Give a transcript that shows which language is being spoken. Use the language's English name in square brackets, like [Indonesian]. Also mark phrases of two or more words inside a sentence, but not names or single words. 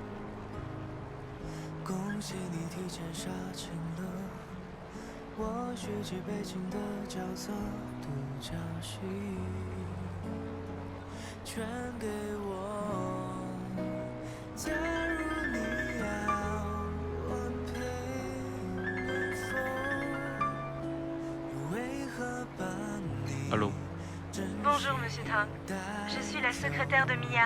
[Chinese] 恭喜你提前杀青了，我续集悲情的角色，独角戏全给我。假如你要我陪你疯，为何把你 [French] Allô Bonjour, Monsieur Tang. Je suis la secrétaire de Mia.